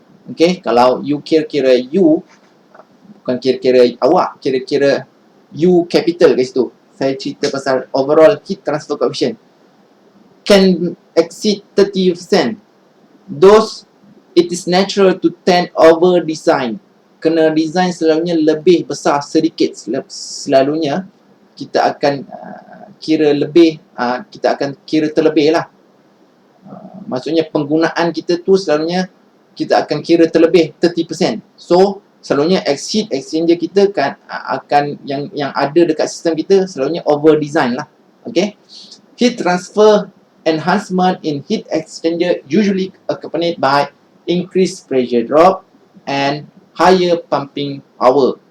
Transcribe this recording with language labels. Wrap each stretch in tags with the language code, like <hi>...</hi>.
<ms>Okay, kalau you kira-kira U, bukan kira-kira awak, kira-kira U capital kat situ. Saya cerita pasal</ms> <en>overall heat transfer coefficient can exceed 30%. Those, it is natural to tend over design.</en> <ms>Kena design selalunya lebih besar sedikit. Selalunya kita akan kira lebih, kita akan kira terlebih lah. Maksudnya penggunaan kita tu selalunya kita akan kira terlebih 30%. So selalunya heat exchanger kita kan akan yang ada dekat sistem kita selalunya over design lah. Okay.</ms> <en>Heat transfer enhancement in heat exchanger usually accompanied by increased pressure drop and higher pumping power.</en>